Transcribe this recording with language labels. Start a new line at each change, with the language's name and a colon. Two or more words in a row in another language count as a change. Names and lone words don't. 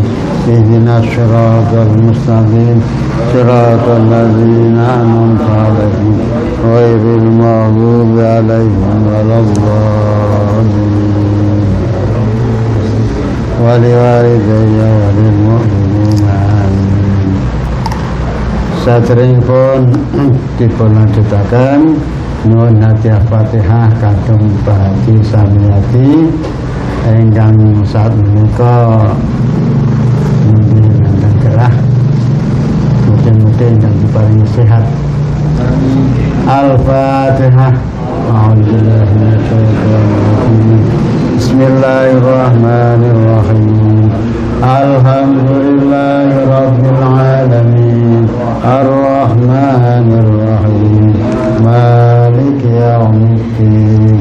Arabic: اهدنا الصراط المستقيم صراط الذين أنعمت عليهم غير المغضوب عليهم ولا الضالين. ولوالدي وللمؤمنين آمين.
Javanese: Saderengipun dipunlanjutaken nuwun hadiah Fatihah kagem Pak Haji Samiyati ingkang sapunika nembe nenten gerah, mugi-mugi ingkang diparingi sehat. Al-Fatihah.
Arabic: أعوذ بالله من الشيطان الرجيم. بسم الله الرحمن الرحيم. الحمد لله رب العالمين. الرحمن الرحيم. مالك يوم الدين.